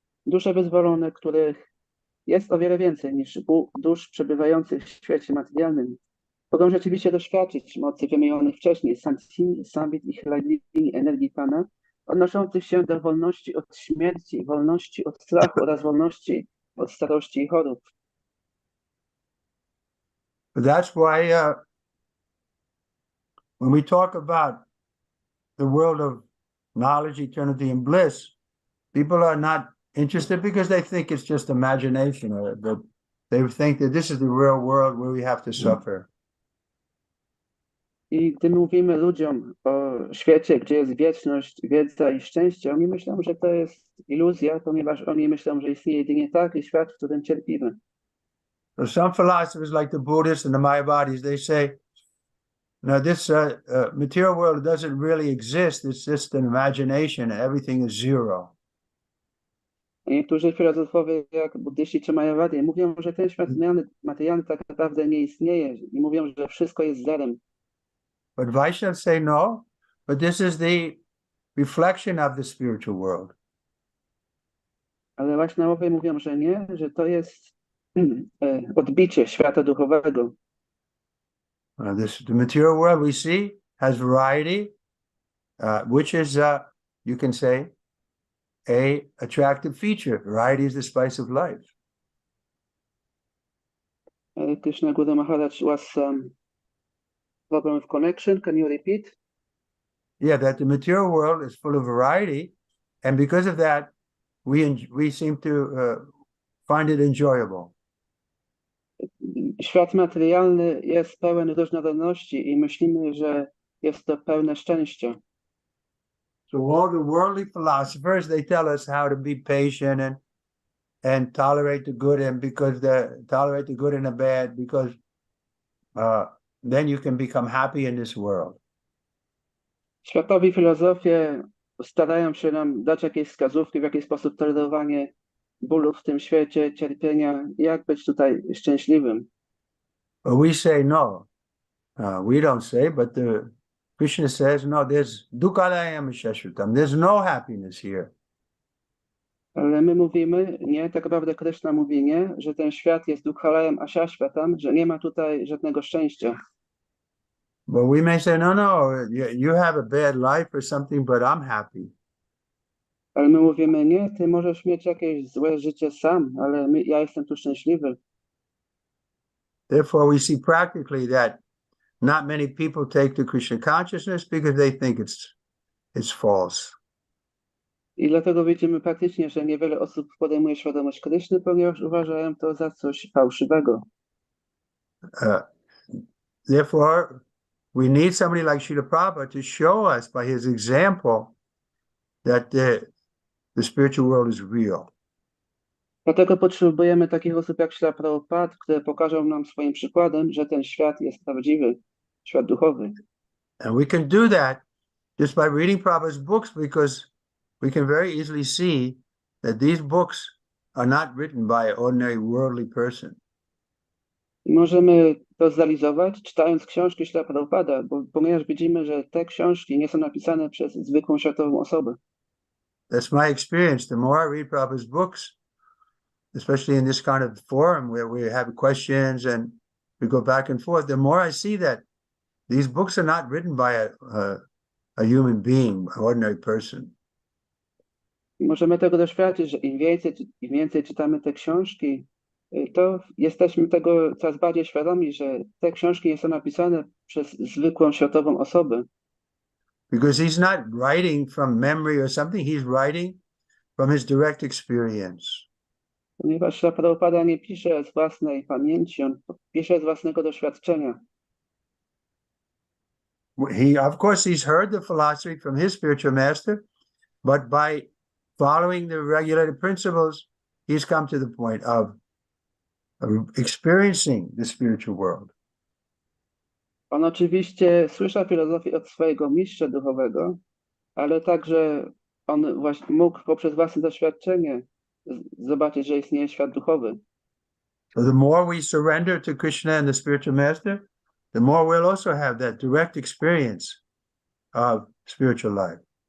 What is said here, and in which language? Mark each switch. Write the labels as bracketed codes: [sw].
[pl] Dusze wyzwolone, których jest o wiele więcej niż dusz przebywających w świecie materialnym, mogą rzeczywiście doświadczyć mocy wymienionych wcześniej Sandhini, Samvit i Hladini energii Pana, odnoszących się do wolności od śmierci, wolności od strachu oraz wolności od starości i chorób. [en] But that's why when we talk about the world of knowledge, eternity, and bliss, people are not interested because they think it's just imagination, or that they think that this is the real world where we have to suffer. [pl] I gdy mówimy ludziom o świecie, gdzie jest wieczność, wiedza i szczęście, oni myślą, że to jest iluzja, ponieważ oni myślą, że istnieje jedynie taki świat, w którym cierpimy. [en] So some philosophers like the Buddhists and the Mayavadis, they say, no, this material world doesn't really exist. It's just an imagination. Everything is zero. [pl] Niektórzy filozofowie, jak buddyści czy Mayavadi, mówią, że ten świat materialny tak naprawdę nie istnieje i mówią, że wszystko jest zerem. [en] But Vaishnavas say no, but this is the reflection of the spiritual world. [pl] Ale Vaishnavowie mówią, że nie, że to jest odbicie świata duchowego. [en] The material world we see has variety, which is, you can say, a attractive feature. Variety is the spice of life. Krishna Guru Maharaj was problem with connection. Can you repeat? Yeah, that the material world is full of variety, and because of that, we seem to find it enjoyable. [pl] Świat materialny jest pełen różnorodności i myślimy, że jest to pełne szczęścia. [en] So all the worldly philosophers, they tell us how to be patient and tolerate the good, and tolerate the good and the bad, because then you can become happy in this world. [pl] Światowi filozofie starają się nam dać jakieś wskazówki, w jaki sposób tolerowanie bólu w tym świecie, cierpienia, jak być tutaj szczęśliwym. [en] But we say no. We don't say, but Krishna says, no, there's dukkhalayam shashvatam. There's no happiness here. [pl] Ale my mówimy nie, tak naprawdę Krishna mówi nie, że ten świat jest dukkhalayam ashashvatam, że nie ma tutaj żadnego szczęścia. [en] But we may say, no, you have a bad life or something, but I'm happy. [pl] Ale my mówimy nie, ty możesz mieć jakieś złe życie sam, ale ja jestem tu szczęśliwy. [en] Therefore, we see practically that not many people take to Krishna consciousness because they think it's false. [pl] I dlatego widzimy praktycznie, że niewiele osób podejmuje świadomość Kryszny, ponieważ uważają to za coś fałszywego. [en] Therefore, we need somebody like Srila Prabhupada to show us by his example that the spiritual world is real. [pl] Dlatego potrzebujemy takich osób jak Śrila Prabhupada, które pokażą nam swoim przykładem, że ten świat jest prawdziwy, świat duchowy. [en] And we can do that just by reading Prabhupada's books, because we can very easily see that these books are not written by an ordinary worldly person. [pl] I możemy to zrealizować, czytając książki Śrila Prabhupada, ponieważ widzimy, że te książki nie są napisane przez zwykłą światową osobę. [en] That's my experience. The more I read Prabhupada's books, especially in this kind of forum where we have questions and we go back and forth, the more I see that these books are not written by a human being, an ordinary person. [pl] I możemy tego doświadczyć, że im więcej czytamy te książki, to jesteśmy tego coraz bardziej świadomi, że te książki nie są napisane przez zwykłą światową osobę. [en] Because he's not writing from memory or something, he's writing from his direct experience. [pl] Ponieważ Śrila Prabhupada nie pisze z własnej pamięci, on pisze z własnego doświadczenia. [en] Of course, he's heard the philosophy from his spiritual master, but by following the regulated principles, he's come to the point of experiencing the spiritual world. [pl] On oczywiście słyszał filozofię od swojego mistrza duchowego, ale także on właśnie mógł poprzez własne doświadczenie zobaczyć, że istnieje świat duchowy. [en] So the more we surrender to Krishna and the spiritual master, the more we'll also have that direct experience of spiritual life.